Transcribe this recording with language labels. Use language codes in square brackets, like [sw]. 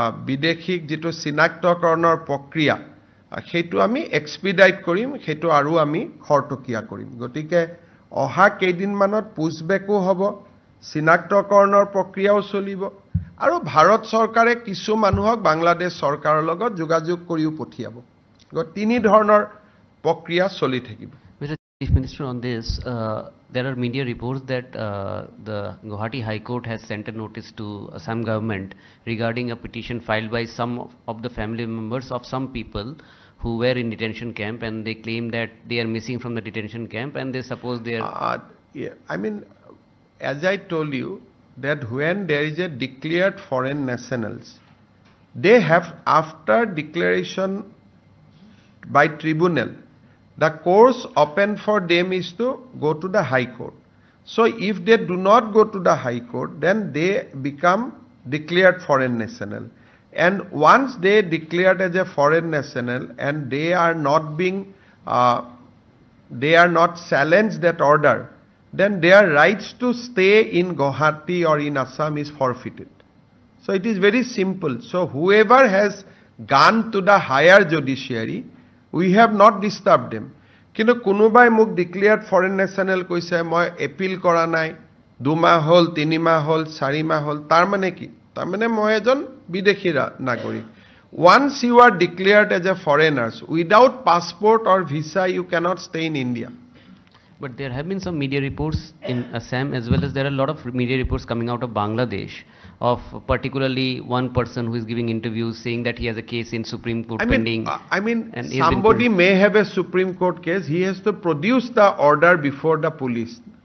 [as] বিদেশীক যেটো চিনাক্তকৰণৰ প্ৰক্ৰিয়া সেইটো আমি এক্সপিডাইট কৰিম সেইটো আৰু আমি খৰতকীয়া কৰিম গতিকে অহা কেইদিনমানত পুশবেকো হ'ব চিনাক্তকৰণৰ প্ৰক্ৰিয়াও চলিব আৰু ভাৰত চৰকাৰে কিছু মানুহক বাংলাদেশ চৰকাৰৰ লগত যোগাযোগ কৰিও পঠিয়াব তিনি ধৰণৰ প্ৰক্ৰিয়া চলি থাকিব [en] Mr. Chief Minister, on this, there are media reports that the Guwahati High Court has sent a notice to Assam government regarding a petition filed by some of the family members of some people who were in detention camp and they claim that they are missing from the detention camp and they suppose they are... I mean, as I told you, that when there is a declared foreign nationals, they have, after declaration by tribunal, the course open for them is to go to the High Court. So if they do not go to the High Court, then they become declared foreign national. And once they declared as a foreign national and they are not being, they are not challenged that order, then their rights to stay in Guwahati or in Assam is forfeited. So it is very simple. So whoever has gone to the higher judiciary, we have not disturbed them. [as] কিন্তু কোনোবাই মোক declared foreign national কৈছে মই appeal কৰা নাই 2 মাহ হল 3 মাহ হল 4 মাহ হল তাৰ মানে কি তাৰ মানে মই এজন বিদেশী নাগৰিক [en] once you are declared as a foreigners without passport or visa you cannot stay in India. But there have been some media reports in Assam as well as there are a lot of media reports coming out of Bangladesh of particularly one person who is giving interviews saying that he has a case in Supreme Court pending. I mean somebody may have a Supreme Court case, he has to produce the order before the police.